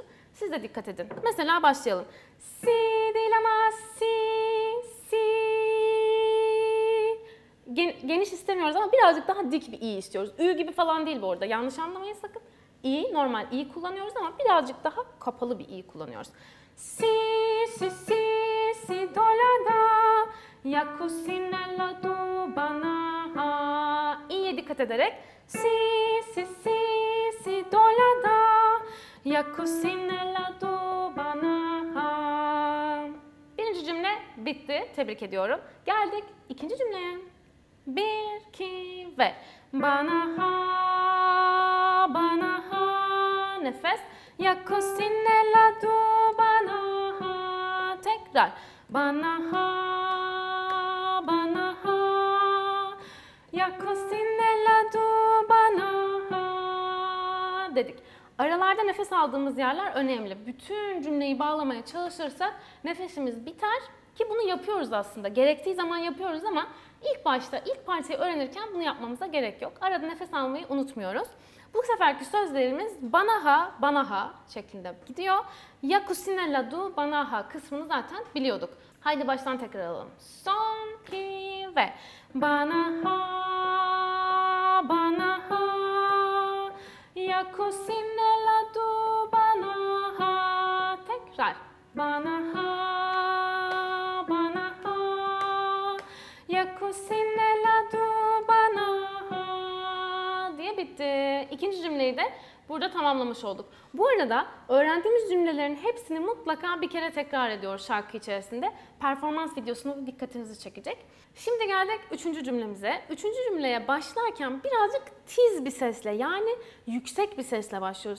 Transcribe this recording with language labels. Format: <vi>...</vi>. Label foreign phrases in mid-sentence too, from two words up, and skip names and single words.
<tr>Siz de dikkat edin. Mesela başlayalım. Si değil ama si, si. Geniş istemiyoruz ama birazcık daha dik bir i istiyoruz. Ü gibi falan değil bu arada. Yanlış anlamayın sakın. İ, normal i kullanıyoruz ama birazcık daha kapalı bir i kullanıyoruz. Si, si, si, si, do, la, da. Ya cucinella tu bana ha. İ'ye dikkat ederek si, si, si, si, do, la, da. Ya cucinella tu bana ha. Birinci cümle bitti. Tebrik ediyorum. Geldik ikinci cümleye. 1, 2 ve bana ha, bana ha. Nefes. Ya cucinella tu bana ha. Tekrar. Bana ha, bana ha. Ya cucinella tu bana ha. Dedik. Aralarda nefes aldığımız yerler önemli. Bütün cümleyi bağlamaya çalışırsak nefesimiz biter ki bunu yapıyoruz aslında. Gerektiği zaman yapıyoruz ama ilk başta, ilk parçayı öğrenirken bunu yapmamıza gerek yok. Arada nefes almayı unutmuyoruz. Bu seferki sözlerimiz bana ha, bana ha şeklinde gidiyor. Ya cucinella tu bana ha kısmını zaten biliyorduk. Haydi baştan tekrar alalım. Son, iki ve bana ha, bana ha. Ya cucinella tu bana ha. Tekrar. Bana ha, bana ha. Ya cucinella tu bana ha diye bitti. İkinci cümleyi de burada tamamlamış olduk. Bu arada öğrendiğimiz cümlelerin hepsini mutlaka bir kere tekrar ediyoruz şarkı içerisinde. Performans videosunu dikkatinizi çekecek. Şimdi geldik üçüncü cümlemize. Üçüncü cümleye başlarken birazcık tiz bir sesle yani yüksek bir sesle başlıyoruz.</tr>